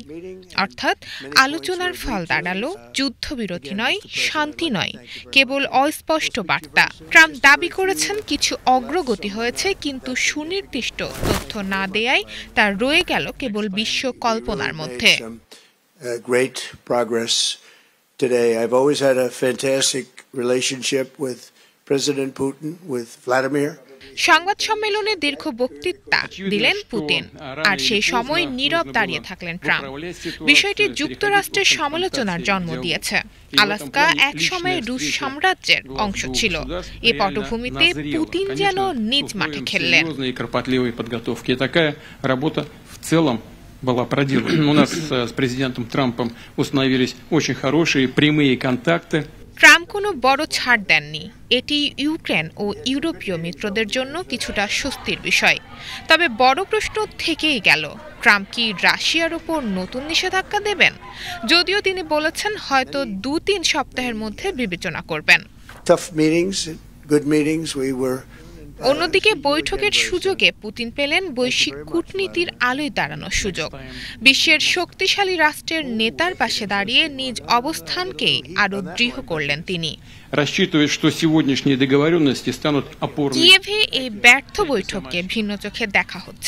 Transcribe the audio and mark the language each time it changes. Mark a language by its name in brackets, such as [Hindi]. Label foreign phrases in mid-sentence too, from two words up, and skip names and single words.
[Bangla] অর্থাৎ আলোচনার ফল দাঁড়ালো যুদ্ধবিরতি নয়, শান্তি নয়, কেবল অস্পষ্ট বার্তা। ট্রাম্প দাবি করেছেন কিছু অগ্রগতি হয়েছে, কিন্তু সুনির্দিষ্ট তথ্য না দেয়ায় তা রয়ে গেল কেবল বিশ্ব কল্পনার মধ্যে। [English] Great progress today. I've always had a fantastic relationship with President Putin, with Vladimir. [Bangla] সংবাদ সম্মেলনে দীর্ঘ বক্তৃতা দিলেন পুতিন, আর সেই সময় নীরব দাঁড়িয়ে থাকলেন ট্রাম্প। বিষয়টি যুক্তরাষ্ট্রের সমালোচনার জন্ম দিয়েছে। আলাস্কা এক সময় রুশ সাম্রাজ্যের অংশ ছিল। এ পটভূমিতে পুতিন যেন নিজ মাঠে খেললেন। [Russian] была проделана. У нас с президентом Трампом установились очень хорошие прямые контакты. [Bangla] ট্রাম্প কোনো বড় ছাড় দেননি। এটি ইউক্রেন ও ইউরোপীয় মিত্রদের জন্য কিছুটা স্বস্তির বিষয়। তবে বড় প্রশ্ন থেকেই গেল, ট্রাম্প কি রাশিয়ার উপর নতুন নিষেধাজ্ঞা দেবেন? যদিও তিনি বলেছেন হয়তো 2-3 সপ্তাহের মধ্যে বিবেচনা করবেন। [English] Tough meetings, good meetings. We were [Bangla] অন্যদিকে বৈঠকের সুযোগে পুতিন পেলেন বৈশ্বিক কূটনীতির আলোয় দাঁড়ানোর সুযোগ। বিশ্বের শক্তিশালী রাষ্ট্রের নেতার পাশে দাঁড়িয়ে নিজ অবস্থানকেই আরও দৃঢ় করলেন তিনি। কিয়েভে এই ব্যর্থ বৈঠককে ভিন্ন চোখে দেখা হচ্ছে।